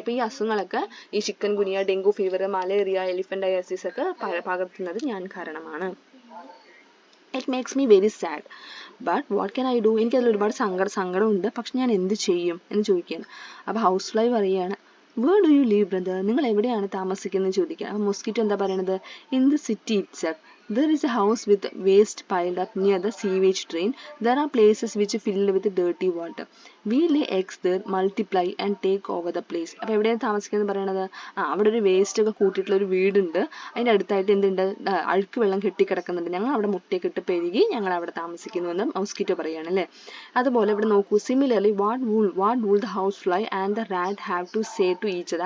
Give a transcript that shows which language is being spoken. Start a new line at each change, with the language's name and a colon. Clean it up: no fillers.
Malayalam: അപ്പോൾ ഈ അസുഖങ്ങളൊക്കെ, ഈ ചിക്കൻ ഗുനിയ, ഡെങ്കു ഫീവർ, മലേറിയ, എലിഫന്റൈസിസ് ഒക്കെ പകർത്തുന്നത് ഞാൻ കാരണമാണ്.
English: It makes me very sad, but what can I do?
Malayalam: എനിക്കതിൽ ഒരുപാട് സങ്കടമുണ്ട്, പക്ഷെ ഞാൻ എന്ത് ചെയ്യും എന്ന് ചോദിക്കുകയാണ്. അപ്പോൾ ഹൗസ് ഫ്ലൈ പറയുകയാണ്,
English: where do you live brother,
Malayalam: നിങ്ങൾ എവിടെയാണ് താമസിക്കുന്നത് ചോദിക്കുക. അപ്പോൾ മൊസ്കിറ്റോ എന്താ പറയണത്?
English: In the city itself. There is a house with waste piled up near the sewage drain. There are places which are filled with dirty water. We lay eggs there, multiply and take over the place.
Malayalam: അപ്പോൾ എവിടെയാണ് താമസിക്കുന്നത് പറയണത്? അവിടെ ഒരു waste ഒക്കെ കൂട്ടിയിട്ടുള്ള ഒരു വീടുണ്ട്, അതിൻ്റെ അടുത്തായിട്ട് എന്തുണ്ട്? അഴുക്ക് വെള്ളം കെട്ടിക്കിടക്കുന്നുണ്ട്, ഞങ്ങൾ അവിടെ മുട്ടയൊക്കെ ഇട്ട് പെരുകി ഞങ്ങൾ അവിടെ താമസിക്കുന്നുവെന്ന് മൊസ്കിറ്റോ പറയുകയാണ് അല്ലേ. അതുപോലെ ഇവിടെ നോക്കൂ,
English: Similarly what would the house fly and the rat have to say to each other.